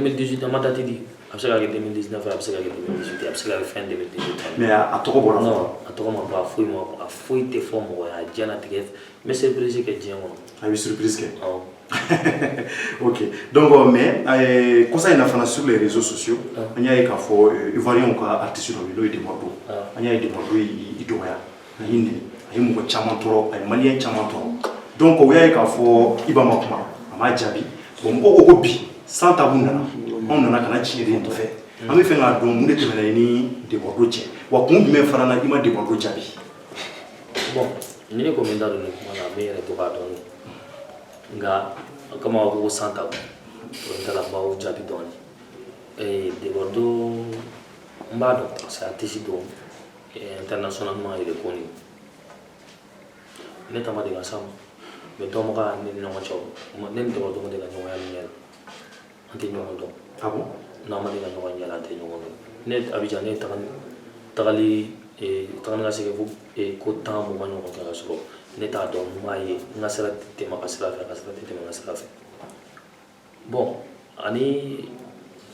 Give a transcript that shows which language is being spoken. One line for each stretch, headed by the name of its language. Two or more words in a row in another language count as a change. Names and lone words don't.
Bambara: 2018 an ma date di a bɛ se ka kɛ 2019 a bɛ se ka kɛ 2018 a bɛ se ka kɛ fin 2018. mais a tɔgɔ bɔra fɔlɔ. non a tɔgɔ ma bɔ a foyi tɛ fɔ mɔgɔ ye a diɲɛlatigɛ n bɛ surprise kɛ diɲɛ kɔnɔ. a bɛ surprise kɛ. ok donc mais kosa in na fana
French: sur les réseaux sociaux
Bambara: an y'a ye k'a fɔ ivoirien ka artiste dɔ bɛ yen n'o ye Demordo an y'a ye Demordo y'i dɔgɔya a y'i nɛni a ye mɔgɔ caman tɔɔrɔ a ye maliyɛn caman tɔɔrɔ donc o y'a ye k'a fɔ Iba ma kuma a m'a jaabi bon mɔgɔw ko ko bi sans tabou nana anw nana ka na tiɲɛ de nɔfɛ an bɛ fɛ k'a dɔn mun de tɛmɛna i ni Demordo cɛ wa kun jumɛn fana na i ma Demordo jaabi. bon ni ne ko n bɛ n da don nin kuma na n bɛ n yɛrɛ to k'a dɔn nka kama ko sans tabou o n taara baw jaabi dɔɔnin Demordo n b'a dɔn
French: parce que
Bambara: artiste don
French: internationalement il est connu
Bambara: ne tama de ka sa ma mais dɔnbaga ne ni ɲɔgɔn cɛ ne ni Demordo ma de ka ɲɔgɔnya min ɲɛ la an tɛ ɲɔgɔn dɔn.
French: ah bon
Bambara: n'an ma de ka ɲɔgɔn ɲɛ la an tɛ ɲɔgɔn dɔn ne Abidjan ne tagali ka segin fo ko 10 mugan ɲɔgɔn kɛ ka sɔrɔ ne t'a dɔn n m'a ye n ka sira tɛ tɛmɛ a ka sira fɛ a ka sira tɛ tɛmɛ n ka sira fɛ bon ani